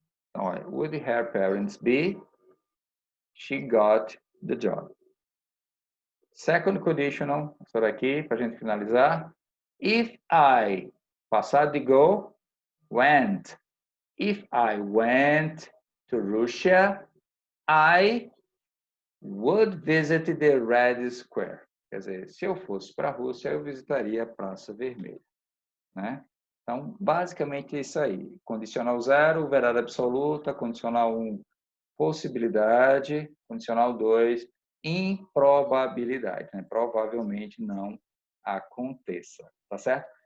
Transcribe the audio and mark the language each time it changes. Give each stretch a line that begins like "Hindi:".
English: Então, would her parents be? She got the job.
Portuguese: Second conditional, essa daqui, para a gente finalizar.
English: If I,
Portuguese: passado de
English: go, went. If I went to Russia, I would visit the Red Square.
Portuguese: Quer dizer, se eu fosse para a Rússia, eu visitaria a Praça Vermelha, né? Então, basicamente é isso aí. Condicional 0, verdade absoluta. Condicional 1, possibilidade. Condicional 2, improbabilidade, né? Provavelmente não aconteça, tá certo?